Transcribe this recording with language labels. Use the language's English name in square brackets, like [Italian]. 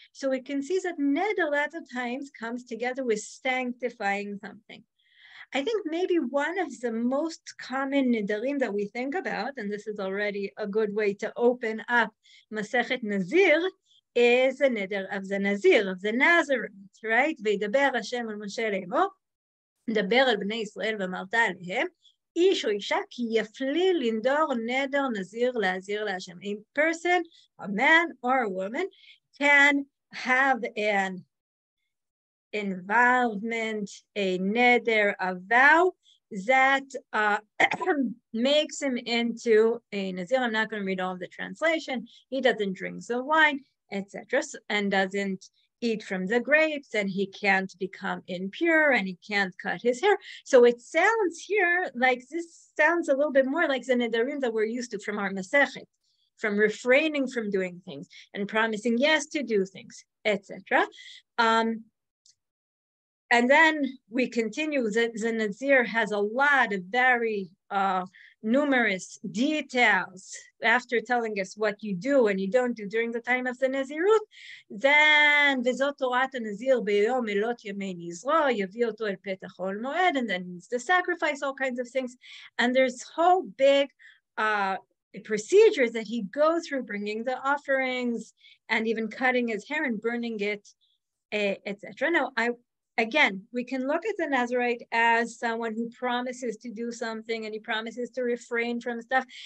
[English] So we can see that neder a lot of times comes together with sanctifying something. I think maybe one of the most common Nedarim that we think about, and this is already a good way to open up Masechet Nazir, is the Neder of the Nazir, of the Nazarene, right? [Hebrew] וידבר השם אל משה לאמור, דבר אל בני ישראל ואמרת עליהם, איש או אישה כי יפליל לנדור נדר נזיר להזיר להשם. [English] A person, a man or a woman, can have an involvement, a neder, a vow that makes him into a nazir. I'm not going to read all of the translation. He doesn't drink the wine, etc., and doesn't eat from the grapes, and he can't become impure, and he can't cut his hair. So it sounds here like this sounds a little bit more like the nedarim that we're used to from our Masechet, from refraining from doing things and promising yes to do things, etc. And then we continue. The Nazir has a lot of very numerous details after telling us what you do and you don't do during the time of the Nazirut. Then [Hebrew] וזאת תורת הנזיר ביום מלות ימי נזרו, יביא אותו אל פתח אוהל מועד, [English] and then needs to sacrifice all kinds of things. And there's whole big procedures that he goes through, bringing the offerings and even cutting his hair and burning it, etc. Now, again, we can look at the Nazirite as someone who promises to do something and he promises to refrain from stuff.